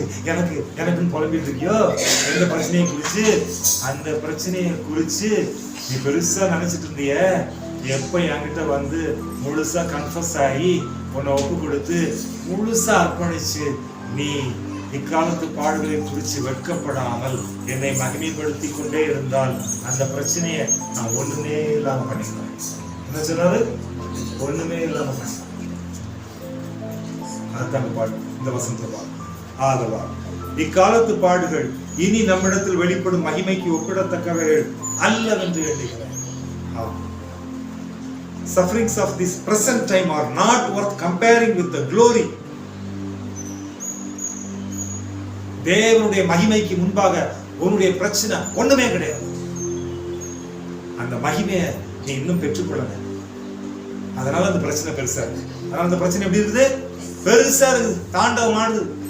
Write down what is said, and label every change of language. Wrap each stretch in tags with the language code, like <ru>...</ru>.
<ta>எனக்குன்னு புலம்பிட்டு இருக்கியோ, எந்த பிரச்சனையை குறிச்சு அந்த பிரச்சனையை குறிச்சு நீ பெருசா நினைச்சிட்டு இருந்திய, எப்ப என்கிட்ட வந்து முழுசா கன்ஃபஸ் ஆகி உன்னை ஒப்பு கொடுத்து முழுசா அர்ப்பணிச்சு நீ இக்காலத்து பாடுகளை குறித்து வெட்கப்படாமல் என்னை மகிமைப்படுத்தி கொண்டே இருந்தால் அந்த பிரச்சனையை நான் ஒண்ணுமே இல்லாம பண்ணிக்கிறேன். என்ன சொன்னாரு? ஒண்ணுமே இல்லாம பண்ணிக்கிறேன். அதுதான் பாடு, இந்த வசந்த பாடு. ஆதவா இக்காலத்து பாடுகள் இனி நம்மிடத்தில் வெளிப்படும் மகிமைக்கு ஒப்பிடத்தக்கவைகள் அல்லவென்று எண்ணுகிறேன்.</ta> <en>Sufferings of this present time are not worth comparing with the glory.</en> <ta>தேவனுடைய மகிமைக்கு முன்பாக உன்னுடைய பிரச்சனை ஒண்ணுமே கிடையாது. அந்த மகிமையை நீ இன்னும் பெற்றுக்கொள்ளல, அதனால அந்த பிரச்சனை பெருசா இருக்கு. அதனால அந்த பிரச்சனை எப்படி இருக்குது? பெருசா இருக்குது, தாண்டவமானது.</ta>